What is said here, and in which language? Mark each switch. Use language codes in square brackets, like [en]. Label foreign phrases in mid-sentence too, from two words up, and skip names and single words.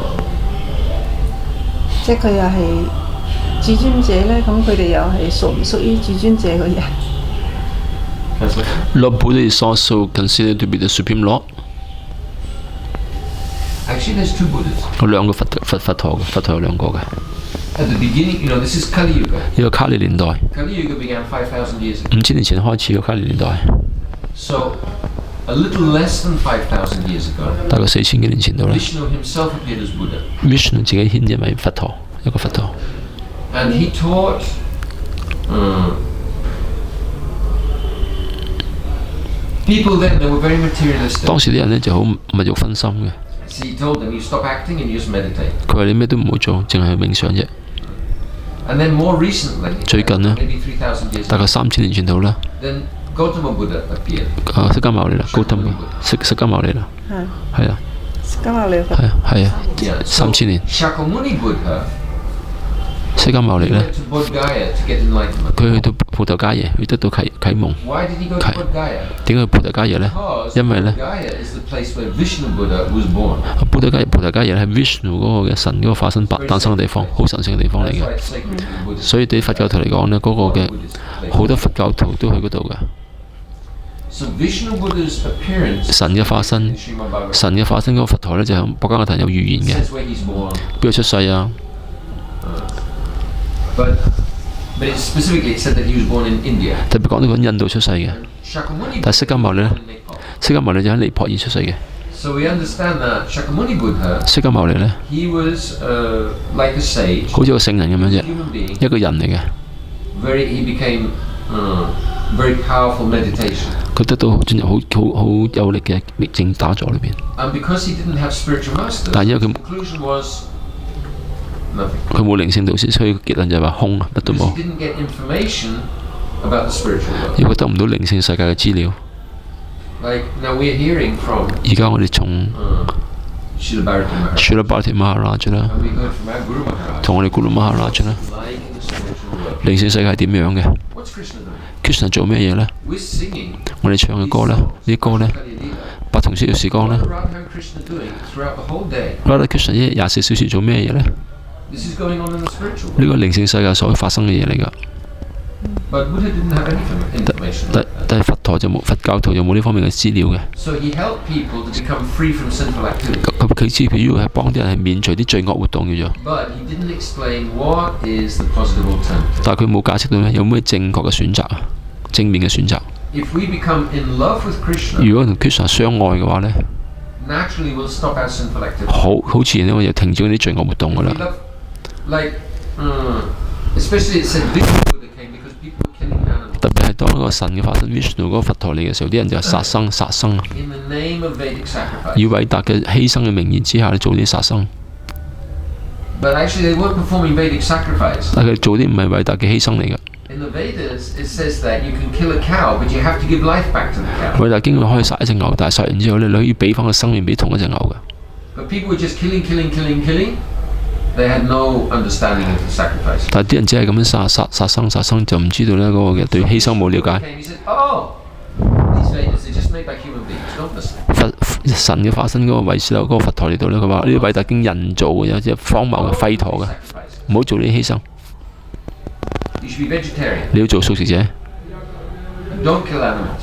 [yue] 即係佢又係至尊者呢，咁佢哋又係屬唔屬於至尊者嘅人？ [en] Lord Buddha is also considered to be the supreme Lord。 actually, there's two Buddhas. [yue] 有兩個佛陀嘅，佛陀有兩個嘅。 [en] At the beginning, this is Kali Yuga. [yue] 呢個卡利年代， [en] Kali Yuga began 5,000 years ago. [yue] 5000年前開始嘅卡利年代， [en] So, a little less than 5,000 years ago, [yue] 大概4000幾年前度啦。 [en] Vishnu himself appeared as Buddha. [yue] Vishnu 自己顯現為佛陀，一個佛陀。 [en] And he taught people then, they were very materialistic. [yue] 當時啲人呢就好物慾分心嘅， [en] So he told them, you stop acting and you just meditate. [yue] 佢話你咩都唔好做，淨係冥想啫。 [en] And then more recently, [yue] 最近呢， [en] maybe 3,000 years [yue] 大概 [en] ago, [yue] 3000年前度啦， [en] then Gautama Buddha appeared. [yue] 釋迦牟尼啦，高登釋迦牟尼啦，係啊，今日你佛係啊，係啊， [en] Yeah. So [yue] 3000年， [en] Shakyamuni Buddha [yue] 釋迦牟尼 [en] he [yue] 咧 [en] went，to Bodh Gaya to get enlightenment. [yue] 佢去到葡萄伽耶，佢得到啟蒙。 [en] Why did he go to Bodh Gaya? [yue] 點解去葡萄伽耶呢？ [en] Because [yue] 因為呢， [en] Bodh Gaya is the place where Vishnu Buddha was born. [yue] 葡萄伽耶係 Vishnu 嗰個嘅神嗰個化身誕生嘅地方，好神聖嘅地方嚟 [en] That's [yue] 嘅。 [en] why it's sacred to the Buddhist. [yue] 所以對佛教徒嚟講呢，嗰、個嘅 [en] Buddhist place. [yue] 好多佛教徒都去嗰度嘅。 [en] So Vishnu Buddha's appearance [yue] 神嘅化身 [en] in，Srimad Bhagavatam [yue] 神嘅化身嗰個佛陀呢，就喺博伽嘅壇有預言嘅。 [en] says where he's born, [yue] 邊度出世啊？ [en] but it specifically said that he was born in India. [yue] 特別講到講印度出世嘅， [en] Shakyamuni [yue] 但係釋迦牟尼呢， [en] Buddha was born in Nepal. [yue] 釋迦牟尼就喺尼泊爾出世嘅。 [en] So we understand that Shakyamuni Buddha, [yue] 釋迦牟尼呢， [en] he was like a sage, [yue] 好似個聖人咁樣 [en] a [yue] 啫， [en] human being. [yue] 一個人嚟嘅。 [en] He became very powerful meditation. [yue] 佢得到進入好有力嘅密靜打坐裏邊。 [en] And because he didn't have spiritual masters, [yue] 但係因為 [en] the [yue] 佢 [en] conclusion was nothing. [yue] 佢冇靈性導師，所以結論就係話空，乜都 [en] Because [yue] 冇。 [en] he didn't get information about the spiritual world. [yue] 因為得唔到靈性世界嘅資料。 [en] Like now we're hearing from [yue] 而家我哋從 [en] Srila Bharati Maharaj. [yue] Srila Bharati Maharaj 啦， [en] And we heard from our Guru Maharaj. [yue] 同我哋 Guru Maharaj 啦， [en] Like in the spiritual world. [yue] 靈性世界係點樣嘅 [en] What's Krishna doing? [yue] ？Krishna 做咩嘢呢？ [en] We're singing [yue] 我哋唱嘅歌呢，呢啲歌呢， [en] Kali Lila. [yue] 八同小時光呢 [en] What are Radha and Krishna doing throughout the whole day? [yue] Radha Krishna 一日24小時做咩嘢呢？ [en] This is going on in the spiritual [yue] 呢 [en] world. [yue] 個靈性世界所會發生嘅嘢嚟㗎。 [en] But Buddha didn't have any information [yue] 但 [en] like that. [yue] 但係佛教徒就冇呢方面嘅資料嘅。 [en] So he helped people to become free from sinful activity. [yue] 咁佢知佢主要係幫啲人係免除啲罪惡活動叫做， [en] But he didn't explain what is the positive alternative. [yue] 但係佢冇解釋到咧有咩正確嘅選擇啊，正面嘅選擇。 [en] If we become in love with Krishna, [yue] 如果同 Krishna 相愛嘅話呢， [en] naturally we'll stop our sinful activity. [yue] 好自然咧，我就停止嗰啲罪惡活動㗎 [en] We [yue] 啦。 [en] love, like, especially it said Vishnu Buddha came because people were killing animals [yue] 特別係當嗰個神嘅化身 Vishnu 嗰個佛陀嚟嘅時候，啲人就係殺生啊， [en] in the name of Vedic sacrifice. [yue] 以偉達嘅犧牲嘅名義之下咧做啲殺生， [en] But actually, they weren't performing Vedic sacrifice. [yue] 但係佢做啲唔係偉達嘅犧牲嚟嘅。 [en] In the Vedas, it says that you can kill a cow, but you have to give life back to the cow. [yue] 偉達經過可以殺一隻牛，但係殺完之後咧，你可以俾翻個生命俾同一隻牛嘅。 [en] But people were just killing. They had no understanding of the sacrifice. [yue] 但係啲人只係咁樣殺生，就唔知道咧嗰個嘅對犧牲冇了解。 [en] He said, "Oh, these Vedas, they're just made by human beings. Don't listen." [yue] 神嘅化身嗰個維斯流嗰個佛陀嚟到咧，佢話呢啲偉達經人造嘅，有啲荒謬嘅廢陀嘅， [en] Sacrifice. [yue] 唔好做呢啲犧牲。 [en] You should be vegetarian. [yue] 你要做素食者， [en] Don't kill animals.